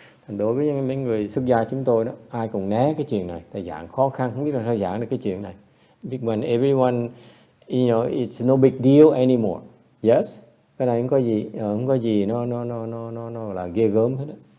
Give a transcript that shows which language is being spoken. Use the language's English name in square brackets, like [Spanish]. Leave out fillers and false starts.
[Vietnamese] Đối với mấy người xuất gia chúng tôi đó, ai cũng né cái chuyện này, tại giảng khó khăn, không biết là sao giảng được cái chuyện này. [English] When everyone, you know, it's no big deal anymore. [Vietnamese] Yes, cái này không có gì nó là ghê gớm hết đó.